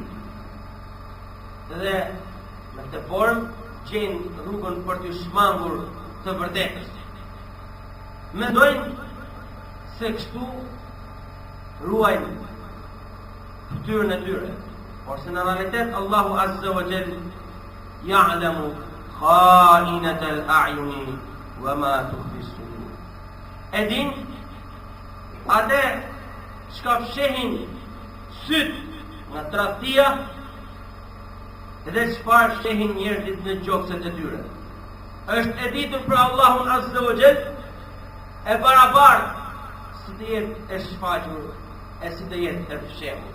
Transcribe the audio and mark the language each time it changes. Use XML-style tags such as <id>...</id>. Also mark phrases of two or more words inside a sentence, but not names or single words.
<sq>Dhe në këtë formë gjejnë rrugën për të shmangur të vërtetës. Mendojnë se kështu ruajnë fytyrën e tyre, por se në realitet</sq> <ar>الله عز وجل يعلم خائنة الأعين وما تخفي الصدور.</ar> <sq>E din atë çka fshehin syt nga tradhtia dhe çfarë shehin njerëzit në gjokset e tyre. Është e ditur për Allahun</sq> <ar>عز وجل</ar> <sq>e barabartë si të jetë e shfaqur e si të jetë e fshehur.</sq>